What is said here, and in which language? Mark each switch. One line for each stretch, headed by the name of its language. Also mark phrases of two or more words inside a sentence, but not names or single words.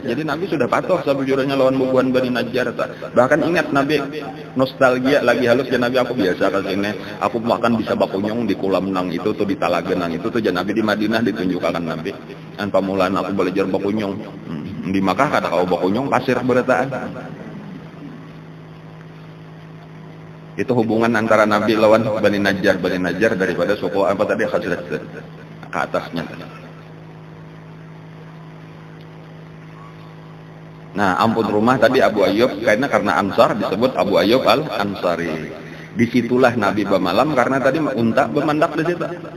Banjar: Jadi Nabi sudah patuh sabujurnya lawan bubuan Bani Najjar. Bahkan ingat Nabi nostalgia lagi halus ya Nabi, aku biasa ke sini, aku makan bisa bakunyong di kolam nang itu tuh di Talagenang itu tuh Nabi di Madinah ditunjukkan Nabi. Dan pamulan aku belajar bakunyong. Di Makkah kata kau bakunyong pasir berataan.
Indonesian: Itu hubungan antara Nabi lawan Bani Najjar daripada suku apa tadi Khazraj ke atasnya.
Banjar: Nah, ampun rumah tadi Abu Ayyub karena Ansar disebut Abu Ayyub Al-Ansari.
Indonesian: Disitulah Nabi bermalam karena tadi unta bermandak di situ.